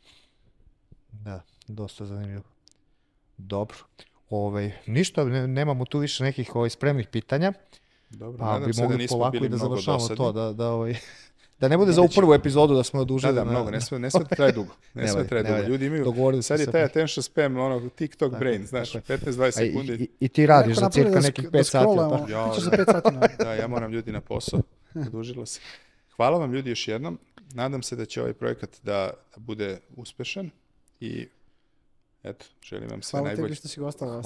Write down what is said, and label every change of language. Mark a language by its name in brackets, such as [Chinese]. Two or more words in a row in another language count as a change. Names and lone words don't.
[Serbian] Da, dosta zanimljivo. Dobro. Ništa, nemamo tu više nekih spremnih pitanja. Dobro, nadam se da nismo bili mnogo dosadni. To, da ne bude za ovu prvu epizodu da smo odužili. Da, mnogo, ne sme da traje dugo. Ne sme da traje dugo. Ljudi imaju, sad je taj [English] attention spam, TikTok brain, [Serbian] znaš, 15-20 sekundi. I ti radiš za cirka nekih 5 sati. Ti ćeš za 5 sati. Da, ja moram ljudi na posao. Odužilo se. Hvala vam ljudi još jednom. Nadam se da će ovaj projekat da bude uspešan i eto, želim vam sve najbolje. Hvala tebi što si gostala.